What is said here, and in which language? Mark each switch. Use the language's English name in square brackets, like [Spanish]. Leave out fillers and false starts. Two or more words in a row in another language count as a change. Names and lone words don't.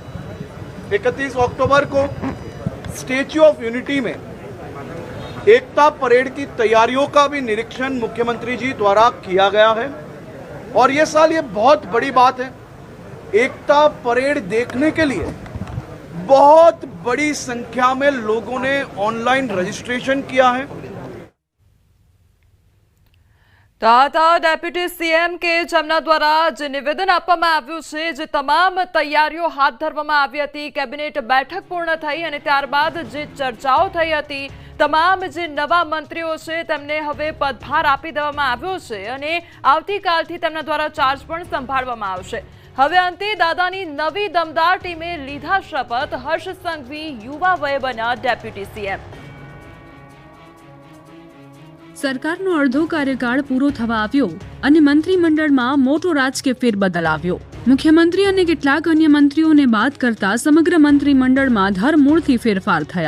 [Hindi] 31 अक्टूबर को स्टैच्यू ऑफ यूनिटी में एकता परेड की तैयारियों का भी निरीक्षण मुख्यमंत्री जी द्वारा किया गया है और ये साल ये बहुत बड़ी बात है, एकता परेड देखने के लिए बहुत बड़ी संख्या में लोगों ने ऑनलाइन रजिस्ट्रेशन किया है। [Gujarati] ડેપ્યૂટી સીએમ કે જમના દ્વારા જે નિવેદન આપવામાં આવ્યું છે, જે તમામ તૈયારીઓ હાથ ધરવામાં આવી હતી, કેબિનેટ બેઠક પૂર્ણ થઈ અને ત્યારબાદ જે ચર્ચાઓ થઈ હતી, તમામ જે નવા મંત્રીઓ છે તેમને હવે પદભાર આપી દેવામાં આવ્યો છે અને આવતીકાલથી તેમના દ્વારા ચાર્જ પણ સંભાળવામાં આવશે। હવે અંતે દાદાની નવી દમદાર ટીમે લીધા શપથ। હર્ષ સંઘવી યુવા વયે બન્યા ડેપ્યૂટી સીએમ। सरकारનો અડધો કાર્યકાળ પૂરો થવા આવ્યો અને મંત્રીમંડળમાં મોટો રાજકીય ફેરબદલ આવ્યો। મુખ્યમંત્રી અને કેટલાક અન્ય મંત્રીઓને બાદ કરતા સમગ્ર મંત્રીમંડળમાં ધરમૂળથી ફેરફાર થયા।